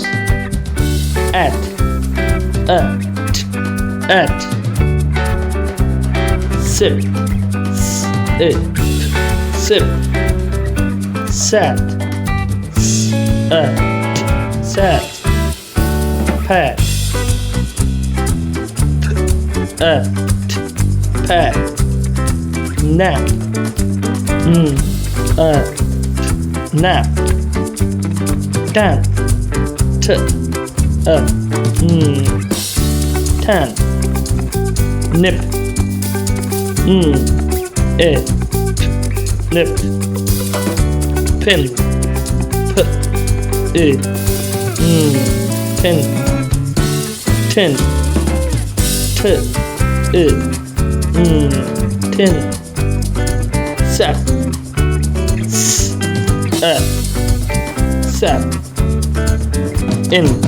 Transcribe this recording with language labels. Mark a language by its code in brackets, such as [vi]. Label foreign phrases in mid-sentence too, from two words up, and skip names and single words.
[en] At sip, sip, sat, sat, pat, pat, nap, nap, tan, tan, nip, nip, pin, pin, tin, tin, sap, sap, in,